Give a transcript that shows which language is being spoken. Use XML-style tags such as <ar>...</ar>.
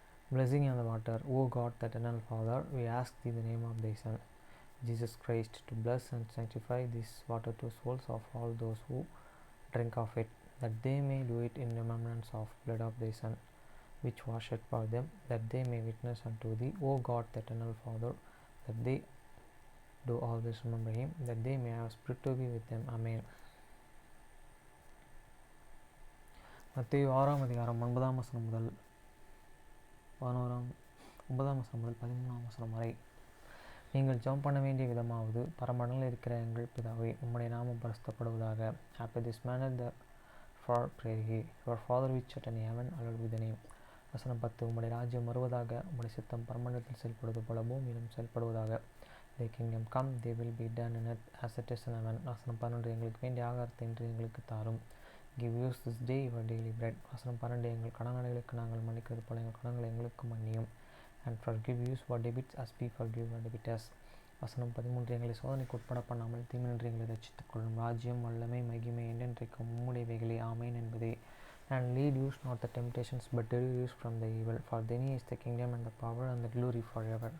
<en>Blessing on the water. O God, the Eternal Father, we ask thee in the name of thy Son, Jesus Christ, to bless and sanctify this water to souls of all those who drink of it, that they may do it in remembrance of blood of thy Son, which was shed for them, that they may witness unto thee, O God, the Eternal Father, that they do always remember him, that they may have spirit to be with them. Amen.</en> <ta>மத்தேயு 6 அதிகாரம் 9 வசனம் முதல் 13 வசனம் வரை. நீங்கள் ஜெபம் பண்ண வேண்டிய விதமாவது, பரமண்டலில் இருக்கிற எங்கள் பிதாவே, உம்முடைய நாமம் பரிசுத்தப்படுவதாக.</ta> <en>After this manner therefore pray ye, your Father which art in heaven, hallowed be thy name.</en> <ta>வசனம் 10. உம்முடைய ராஜ்யம் வருவதாக, உம்முடைய சித்தம் பரமண்டலத்தில் செயல்படுவது போல பூமியிலும் செயல்படுவதாக.</ta> <en>Thy kingdom come, they will be done in earth as it is in heaven.</en> <ta>வசனம் 11. எங்களுக்கு வேண்டிய ஆகாரத்தை இன்று எங்களுக்கு தாரும்.</ta> <en>Give us this day your daily bread.</en> <ta>வசனம் 12. எங்கள் கடனாளிகளுக்கு நாங்கள் மன்னிக்கிறது போல எங்கள் கடன்களை எங்களுக்கு மன்னியும்.</ta> <en>And forgive us our debits as we forgive our debtors.</en> <ta>வசனம் 13. எங்களை சோதனைக்கு உட்பட பண்ணாமல் தீமையின்றி எங்களை ரட்சித்துக் கொள்ளும். ராஜ்யம், வல்லமை, மகிமை என்றென்றைக்கும் உம்முடையவைகளே. ஆமென் என்பதே.</ta> <en>And lead us not the temptations, but deliver us from the evil. For thine is the kingdom and the power and the glory forever.</en>